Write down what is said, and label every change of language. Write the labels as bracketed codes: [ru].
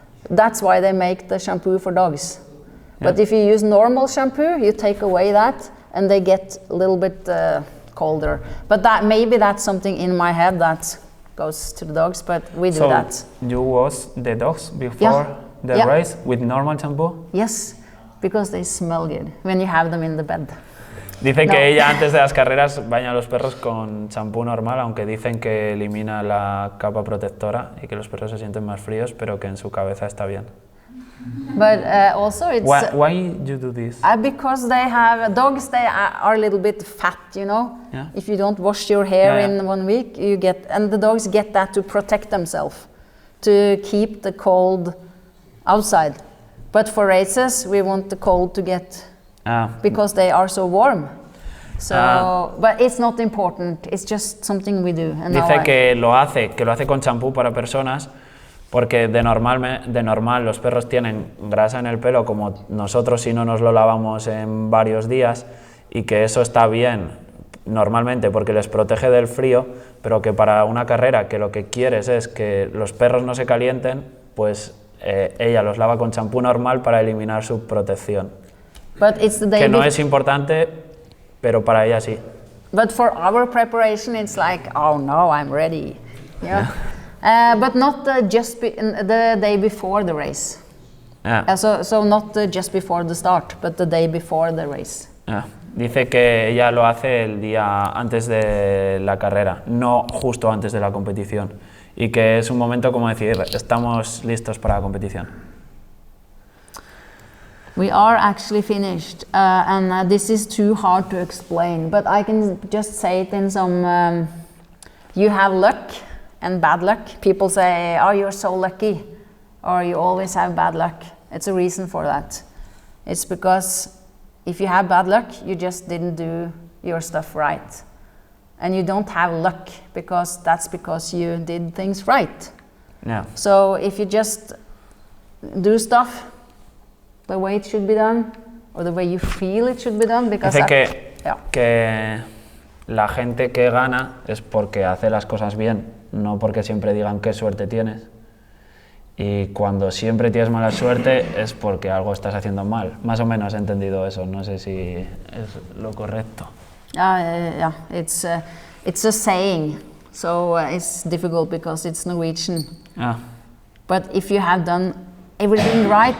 [en] That's why they make the shampoo for dogs. But if you use normal shampoo, you take away that, and they get a little bit colder. But maybe that's something in my head that goes to the dogs, but we do that. So you wash the dogs before the race with normal shampoo? Yes, because they smell good when you have them in the bed. [es] Dice que ella antes de las carreras baña a los perros con champú normal, aunque dicen que elimina la capa protectora y que los perros se sienten más fríos, pero que en su cabeza está bien. [en] But also it's... Why you do this? Because they have... Dogs, they are a little bit fat, you know? Yeah. If you don't wash your hair in 1 week, you get... And the dogs get that to protect themselves, to keep the cold outside. But for races, we want the cold to get... Because they are so warm. So, but it's not important, it's just something we do. And [es] dice que lo hace con champú para personas porque de normal los perros tienen grasa en el pelo como nosotros si no nos lo lavamos en varios días, y que eso está bien normalmente porque les protege del frío, pero que para una carrera que lo que quieres es que los perros no se calienten, pues ella los lava con champú normal para eliminar su protección. [en] But it's the day [es] Que no [en] bef- [es] es importante, pero para ella sí. [en] But for our preparation, it's like, oh no, I'm ready. Yeah. But not just the day before the race. Ah, So not just before the start, but the day before the race. ah. [es] Dice que ella lo hace el día antes de la carrera, no justo antes de la competición. Y que es un momento como decir, estamos listos para la competición. [en] We are actually finished, and this is too hard to explain, but I can just say it in some, you have luck and bad luck. People say, oh, you're so lucky, or you always have bad luck. It's a reason for that. It's because if you have bad luck, you just didn't do your stuff right. And you don't have luck, because that's because you did things right. Yeah. So if you just do stuff the way it should be done, or the way you feel it should be done, because [es] Dice [en] yeah. [es] que la gente que gana es porque hace las cosas bien, no porque siempre digan qué suerte tienes. Y cuando siempre tienes mala suerte es porque algo estás haciendo mal. Más o menos he entendido eso, no sé si es lo correcto. [en] Yeah, it's a saying, so it's difficult because it's Norwegian. Ah, But if you have done everything right,